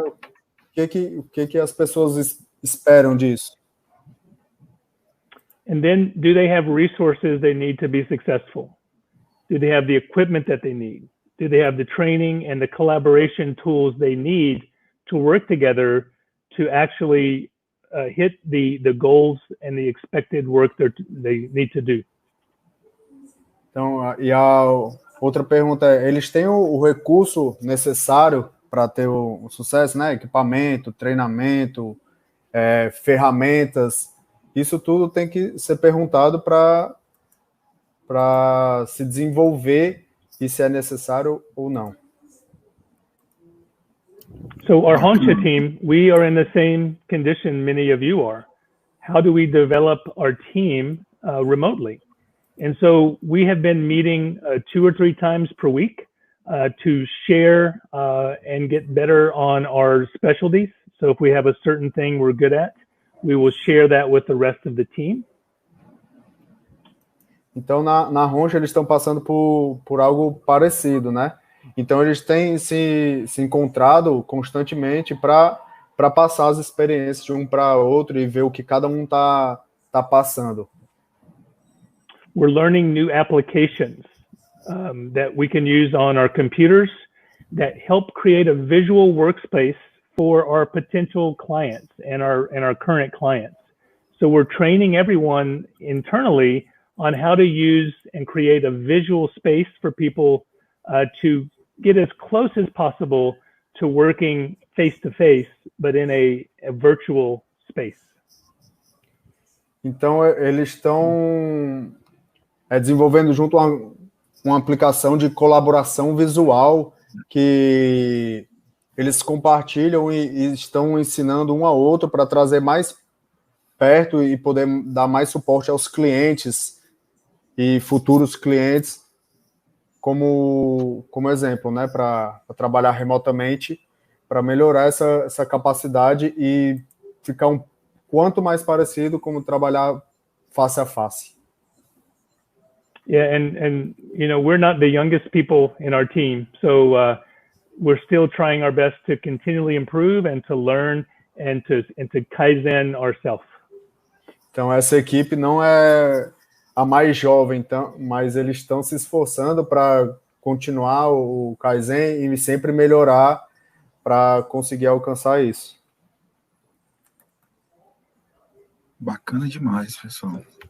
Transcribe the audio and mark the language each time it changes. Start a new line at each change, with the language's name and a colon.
Portuguese: O que as pessoas esperam disso?
English: And then, do they have resources they need to be successful? Do they have the equipment that they need? Do they have the training and the collaboration tools they need to work together to actually hit the goals and the expected work they need to do?
Portuguese: Então, e a outra pergunta é, eles têm o recurso necessário para ter o sucesso, né? Equipamento, treinamento, ferramentas, isso tudo tem que ser perguntado para se desenvolver e se é necessário ou não.
English: So our Honcha team, we are in the same condition many of you are. How do we develop our team remotely? And so we have been meeting 2 or 3 times per week to share and get better on our specialties. So if we have a certain thing we're good at, we will share that with the rest of the team.
Portuguese: Então, na Honcha, eles estão passando por algo parecido, né? Então, eles têm se encontrado constantemente para passar as experiências de um para outro e ver o que cada um tá passando.
English: We're learning new applications that we can use on our computers that help create a visual workspace for our potential clients and our current clients. So we're training everyone internally on how to use and create a visual space for people to get as close as possible to working face-to-face, but in a virtual space.
Portuguese: Então, eles estão desenvolvendo junto uma aplicação de colaboração visual que eles compartilham e estão ensinando um ao outro para trazer mais perto e poder dar mais suporte aos clientes e futuros clientes como exemplo, né, para trabalhar remotamente, para melhorar essa capacidade e ficar quanto mais parecido como trabalhar face a face.
English: Yeah, and you know, we're not the youngest people in our team, so we're still trying our best to continually improve and to learn and to Kaizen ourselves.
Portuguese: Então, essa equipe não é a mais jovem, então, mas eles estão se esforçando para continuar o Kaizen e sempre melhorar para conseguir alcançar isso. Bacana demais, pessoal.